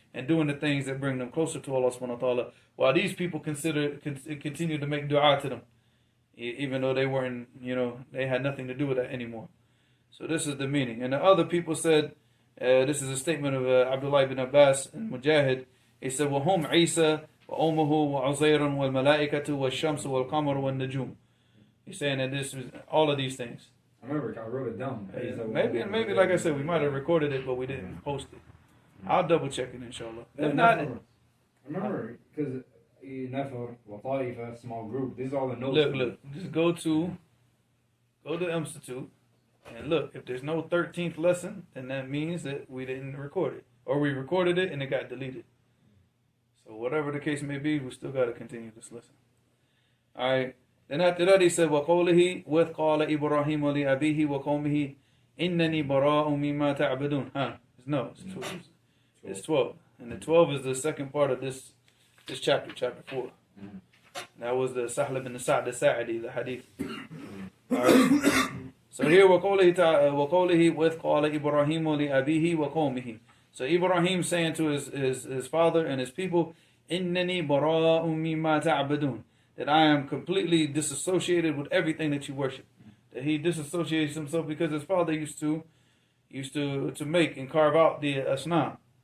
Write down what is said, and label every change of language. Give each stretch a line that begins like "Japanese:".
English: and doing the things that bring them closer to Allah subhanahu wa ta'ala, while these people continue to make dua to them, even though they weren't, they had nothing to do with that anymore. So this is the meaning. And the other people said, this is a statement of Abdullah ibn Abbas and Mujahid. He said,
Arabic: وَهُمْ عِيسَى وَأُمُّهُ وَعُزَيْرٌ وَالْمَلَائِكَةُ وَالشَّمْسُ وَالْقَمَرُ وَالنُّجُومُ.
English: He's saying that this was all of these things. I remember I wrote it down. Maybe like I said, we might have recorded it, but we didn't post it. I'll double check it, inshallah. If not, I remember because Nafar, Wataifa, small group. These are all the notes. Look. Just go to the Institute and look. If there's no 13th lesson, then that means that we didn't record it, or we recorded it and it got deleted. So whatever the case may be, we still got to continue this lesson. All right. Then after that, he said,
Arabic: وَقَوْلِهِ وَإِذْ قَالَ إِبْرَاهِيمُ لِأَبِيهِ وَقَوْمِهِ إِنَّنِي بَرَاءٌ مِّمَّا تَعْبُدُونَ.
English: No, it's 12. And the 12 is the second part of this chapter 4. That was the Sahl ibn Sa'd al-Sa'idi, the hadith. All right. So here,
Arabic: وَقَوْلِهِ وَإِذْ قَالَ إِبْرَاهِيمُ لِأَبِيهِ وَقَوْمِهِ.
English: So Ibrahim saying to his father and his people,
Arabic: إِنَّنِي بَرَاءٌ مِّمَّا تَعْبُدُونَ.
English: That I am completely disassociated with everything that you worship. That he disassociates himself because his father used to make and carve out the asnam.